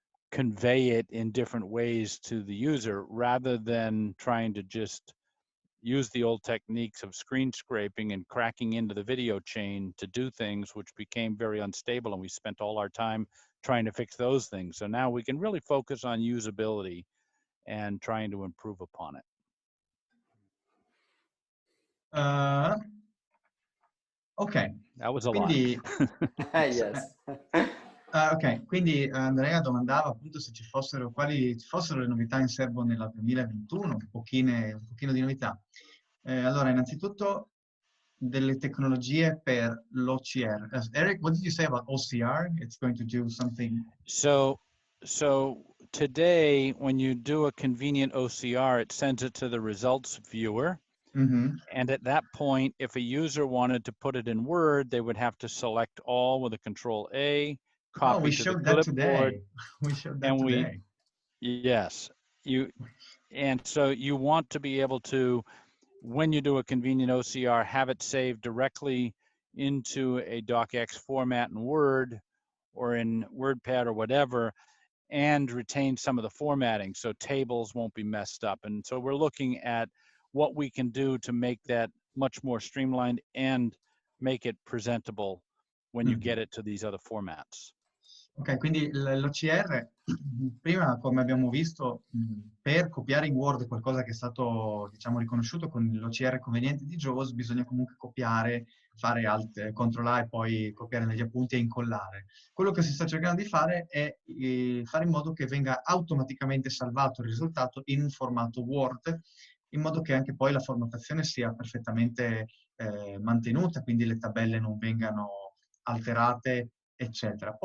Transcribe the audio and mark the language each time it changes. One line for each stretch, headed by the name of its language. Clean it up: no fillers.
English: convey it in different ways to the user, rather than trying to just use the old techniques of screen scraping and cracking into the video chain to do things, which became very unstable, and we spent all our time trying to fix those things. So now we can really focus on usability and trying to improve upon it. Ok. That was a
Italian: quindi,
English: Yes.
Italian: ok, quindi Andrea domandava appunto se quali ci fossero le novità in serbo nella 2021, un pochino di novità. Allora, innanzitutto delle tecnologie per l'OCR.
English: Eric, what did you say about OCR? It's going to do something. So today, when you do a convenient OCR, it sends it to the results viewer. Mm-hmm. And at that point, if a user wanted to put it in Word, they would have to select all with a Control A, copy to the clipboard. We showed that today. Yes, and so you want to be able to, when you do a convenient OCR, have it saved directly into a docx format in Word or in WordPad or whatever, and retain some of the formatting so tables won't be messed up. And so we're looking at what we can do to make that much more streamlined and make it presentable when you get it to these other formats.
Italian: Ok, quindi l'OCR, prima come abbiamo visto, per copiare in Word qualcosa che è stato, diciamo, riconosciuto con l'OCR conveniente di JAWS, bisogna comunque copiare, fare Alt, CTRL-A e poi copiare negli appunti e incollare. Quello che si sta cercando di fare è fare in modo che venga automaticamente salvato il risultato in un formato Word, in modo che anche poi la formattazione sia perfettamente mantenuta, quindi le tabelle non vengano alterate, eccetera.